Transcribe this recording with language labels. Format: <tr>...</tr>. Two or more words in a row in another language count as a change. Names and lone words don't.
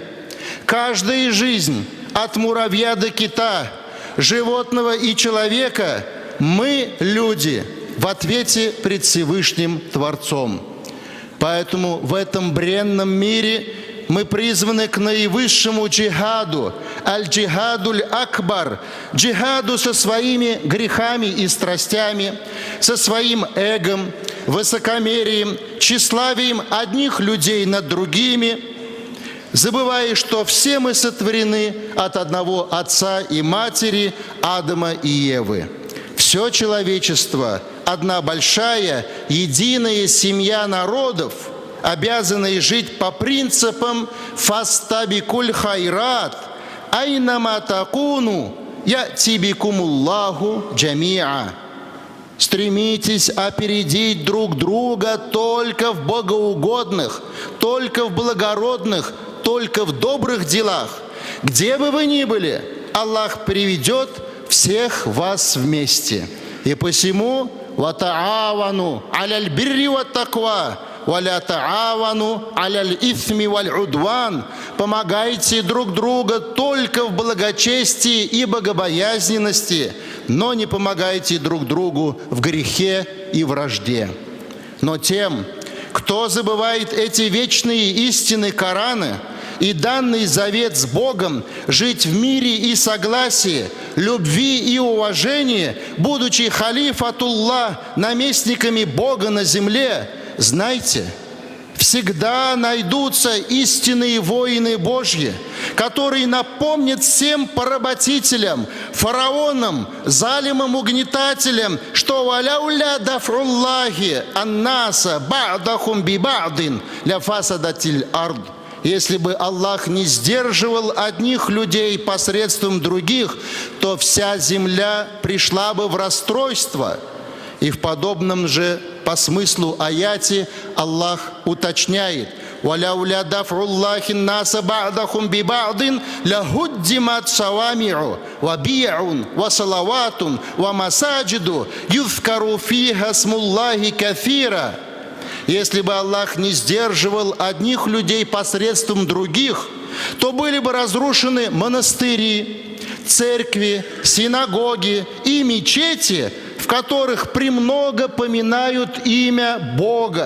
<ru>Каждая жизнь, от муравья до кита, животного и человека, мы, люди, в ответе пред Всевышним Творцом. Поэтому в этом бренном мире мы призваны к наивысшему джихаду,</ru> <ar>الجهاد الأكبر,</ar> <ru>джихаду со своими грехами и страстями, со своим эгом, высокомерием, тщеславием одних людей над другими, забывая, что все мы сотворены от одного отца и матери, Адама и Евы. Все человечество – одна большая, единая семья народов, обязанные жить по принципам</ru> <ar>«فاستبقوا الخيرات», «أينما تكونوا يأت بكم الله جميعا».</ar> <ru>Стремитесь опередить друг друга только в богоугодных, только в благородных, только в добрых делах. Где бы вы ни были, Аллах приведет всех вас вместе. И посему</ru> <ar>«وتعاونوا على البر والتقوى ولا تعاونوا على الإثم والعدوان».</ar> <ru>Помогайте друг другу только в благочестии и богобоязненности, но не помогайте друг другу в грехе и вражде. Но тем, кто забывает эти вечные истины Корана и данный завет с Богом, жить в мире и согласии, любви и уважении, будучи халифатуллах, наместниками Бога на земле, знайте, всегда найдутся истинные воины Божьи, которые напомнят всем поработителям, фараонам, залимым угнетателям, что</ru> <ar>«ولولا دفع الله الناس بعضهم ببعض لفسدت الأرض».</ar> <ru>Если бы Аллах не сдерживал одних людей посредством других, то вся земля пришла бы в расстройство. И в подобном же по смыслу аяте Аллах уточняет:</ru> <ar>«ولولا دفع الله الناس بعضهم ببعض لهدمت صوامع وبيع وصلوات ومساجد يذكر فيها اسم الله كثيرا».</ar> <ru>Если бы Аллах не сдерживал одних людей посредством других, то были бы разрушены монастыри, церкви, синагоги и мечети, в которых премного поминают имя Бога.</ru>